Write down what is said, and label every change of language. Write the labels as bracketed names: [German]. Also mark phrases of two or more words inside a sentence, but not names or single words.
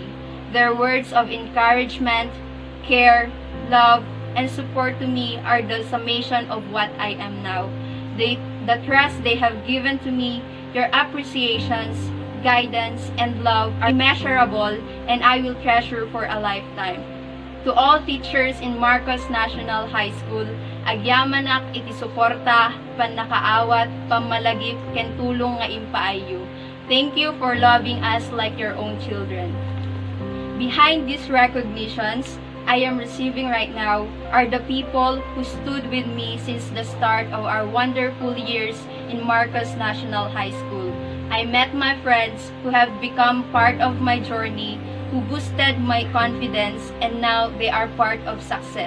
[English] Their words of encouragement, care, love, and support to me are the summation of what I am now. the trust they have given to me, your appreciations, guidance, and love are immeasurable and I will treasure for a lifetime. To all teachers in Marcos National High School, [Iloko] agyamanak iti suporta, panakaawat, pamalagip, ken tulong nga impaayo. [English] Thank you for loving us like your own children. Behind these recognitions I am receiving right now are the people who stood with me since the start of our wonderful years in Marcos National High School. I met my friends who have become part of my journey, who boosted my confidence, and now they are part of success.